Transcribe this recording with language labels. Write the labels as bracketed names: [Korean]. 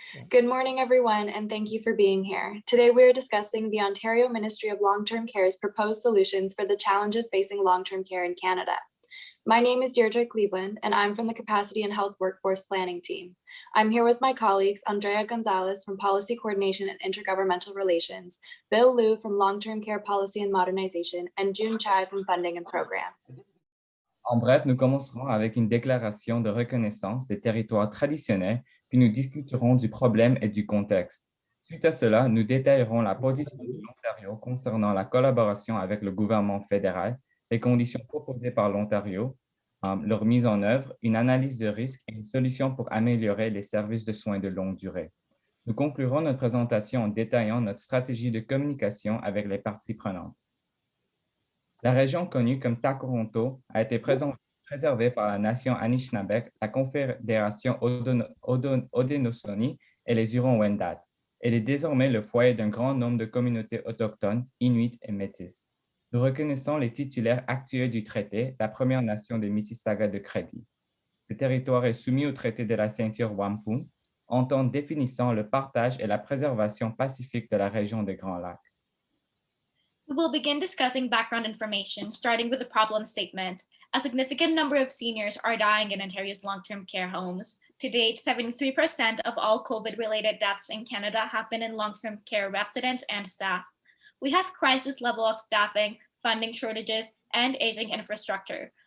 [English] Good morning, everyone, and thank you for being here. Today, we are discussing the Ontario Ministry of Long-Term Care's proposed solutions for the challenges facing long-term care in Canada. My name is Deirdre Cleveland, and I'm from the Capacity and Health Workforce Planning team. I'm here with my colleagues, Andrea González from Policy Coordination and Intergovernmental Relations, Bill Liu from Long-Term Care Policy and Modernization, and Joon from Funding and Programs. [French] En bref, nous commencerons avec une déclaration de reconnaissance des territoires traditionnels, puis nous discuterons du problème et du contexte. Suite à cela, nous détaillerons la position de l'Ontario concernant la collaboration avec le gouvernement fédéral, les conditions proposées par l'Ontario, leur mise en œuvre, une analyse de risque et une solution pour améliorer les services de soins de longue durée. Nous conclurons notre présentation en détaillant notre stratégie de communication avec les parties prenantes. La région connue comme Toronto a été préservée par la nation Anishinaabe, la Confédération Haudenosaunee et les Hurons-Wendat. Elle est désormais le foyer d'un grand nombre de communautés autochtones, inuits et métis. Nous reconnaissons les titulaires actuels du traité, la Première Nation des Mississauga de Crédit. Ce territoire est soumis au traité de la ceinture Wampum, entente définissant le partage et la préservation pacifique de la région des Grands Lacs. [English] We will begin discussing background information, starting with the problem statement. A significant number of seniors are dying in Ontario's long-term care homes. To date, 73% of all COVID-related deaths in Canada have been in long-term care residents and staff. We have crisis level of staffing, funding shortages, and aging infrastructure.